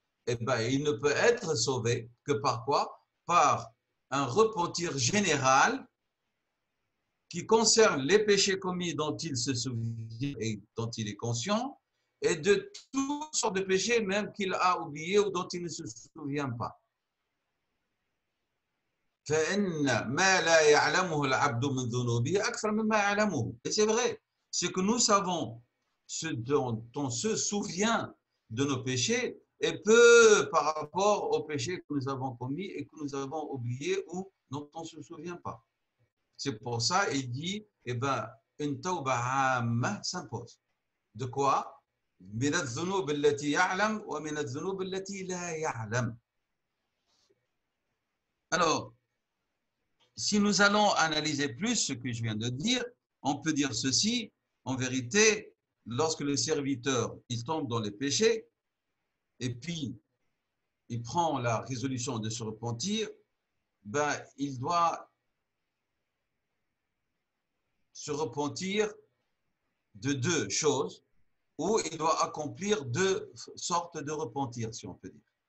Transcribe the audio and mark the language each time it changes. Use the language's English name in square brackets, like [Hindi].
[French] Eh ben, il ne peut être sauvé que par quoi? Par un repentir général qui concerne les péchés commis dont il se souvient et dont il est conscient, et de toutes sortes de péchés même qu'il a oubliés ou dont il ne se souvient pas. [Arabic] فإن ما لا يعلمه العبد من ذنوبه أكثر مما يعلمه. [French] Et c'est vrai, c'est que nous savons ce dont on se souvient de nos péchés et peu par rapport aux péchés que nous avons commis et que nous avons oubliés ou dont on ne se souvient pas. C'est pour ça il dit, eh ben, une tauba amma s'impose. De quoi? [Arabic] من الذنوب التي يعلم ومن الذنوب التي لا يعلم. [French] Alors, si nous allons analyser plus ce que je viens de dire, on peut dire ceci, en vérité, lorsque le serviteur il tombe dans les péchés et puis il prend la résolution de se repentir, ben, il doit se repentir de 2 choses ou il doit accomplir 2 sortes de repentir, si on peut dire.